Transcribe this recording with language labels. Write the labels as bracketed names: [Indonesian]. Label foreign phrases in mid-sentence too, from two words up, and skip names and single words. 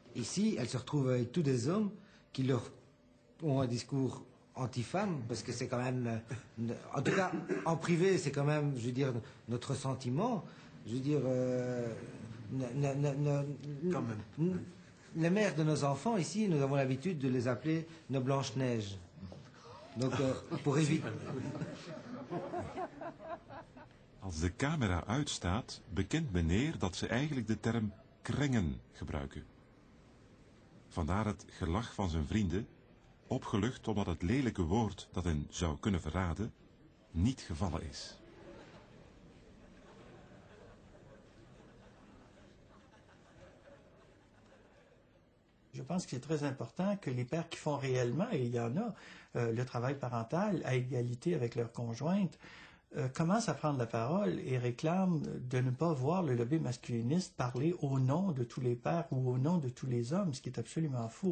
[French] Ici, elles se retrouvent avec tous des hommes qui leur ont un discours anti-femmes, parce que c'est quand même, en tout cas, en privé, c'est quand même, je veux dire, notre sentiment. Je veux dire, quand même. Les mères de nos enfants, ici, nous avons l'habitude de les appeler nos Blanches-Neiges. Donc, pour éviter... [Dutch] Als de camera uitstaat, bekent meneer dat ze eigenlijk de term krengen gebruiken. Vandaar het gelach van zijn vrienden, opgelucht omdat het lelijke woord dat hen zou kunnen verraden, niet gevallen is. [French] Je pense que c'est très important que les pères qui font réellement, et il y en a, le travail parental à égalité avec leur conjointe, commencent à prendre la parole et réclament de ne pas voir le lobby masculiniste parler au nom de tous les pères ou au nom de tous les hommes, ce qui est absolument faux.